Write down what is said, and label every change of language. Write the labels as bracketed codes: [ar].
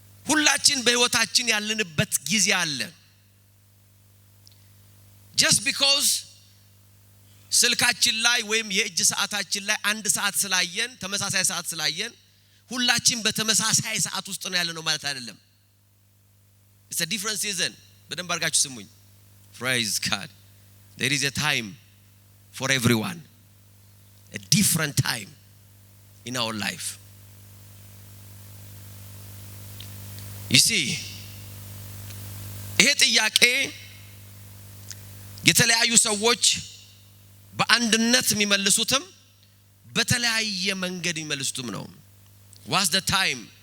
[am] ሁላችን በህይወታችን ያለንበት ጊዜ አለ [en] just because [am] ስልካችን ላይ ወይም የእጅ ሰዓታችን ላይ አንድ ሰዓት ስላየን ተመሳሳይ ሰዓት ስላየን ሁላችን በተመሳሳይ ሰዓት ውስጥ ነው ያለነው ማለት አይደለም [en] it's a different season [am] በደንብ አርጋችሁ ስሙኝ [en] praise god There is a time for everyone. A different time in our life. You see, [am] ይሄ ጥያቄ የተለያዩ ሰዎች በአንድነት የሚመልሱትም በተለያየ መንገድ የሚመልሱትም ነው። [en] What's the time?